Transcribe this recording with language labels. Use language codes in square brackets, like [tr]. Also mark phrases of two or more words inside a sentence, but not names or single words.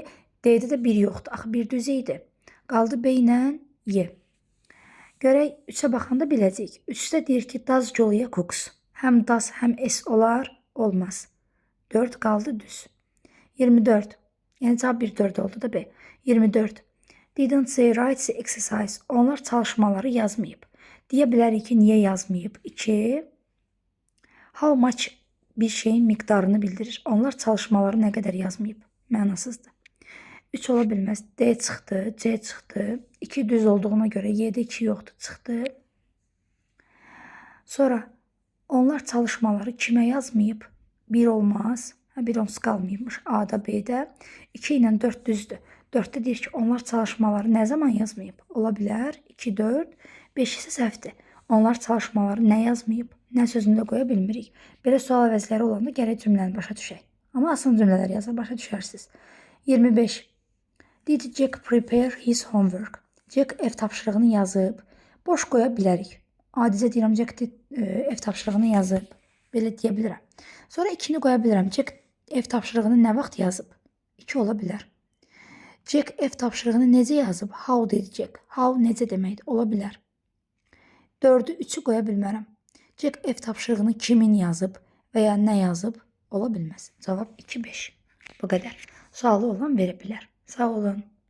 [az] D-də də 1 yoxdur. Axı 1 düz idi. Qaldı B ilə Y. Görək, 3-ə baxanda biləcəyik. 3-də deyir ki, [en] does Julia cooks. [az] Həm does, həm S olar, olmaz. 4 qaldı düz. 24. Yəni cavab 1-4 oldu da B. 24. [en] Didn't say write the exercise. [az] Onlar çalışmaları yazmayıb. Deyə bilərik ki, niyə yazmayıb? 2. [en] How much [az] bir şeyin miqdarını bildirir. Onlar çalışmaları nə qədər yazmayıb? Mənasızdır. 3 ola bilməz. D çıxdı, C çıxdı. 2 düz olduğuna görə Y'də 2 yoxdur, çıxdı. Sonra onlar çalışmaları kimə yazmayıb? 1 olmaz. 1 onsuz qalmayıbmış. A-da, B-də. 2 ilə 4 düzdür. 4-də deyir ki, onlar çalışmaları nə zaman yazmayıb? Ola bilər 2, 4, 5 isə səhvdir. Onlar çalışmaları nə yazmayıb? Nə sözünü də qoya bilmirik. Belə sual əvəzləri olanda gərək cümləni başa düşək. Amma asan cümlələr yazar, başa düşərsiniz. 25. [en] Did Jack prepare his homework? [az] Jack ev tapşırığını yazıb. Boş qoya bilərik. Adicə deyirəm, Jack ev tapşırığını yazıb. Belə deyə bilirəm. Sonra 2-ni qoya bilirəm. Jack ev tapşırığını nə vaxt yazıb? 2 ola bilər. Jack ev tapşırığını necə yazıb? [en] How did Jack? [az] How necə deməkdir? Ola bilər. 4-ü 3-ü qoya bilmərəm. Jack ev tapşırığını kimin yazıb və ya nə yazıb? Ola bilməz. Cavab 2, 5. Bu qədər. Sualı olan verə bilər. Sağ olun.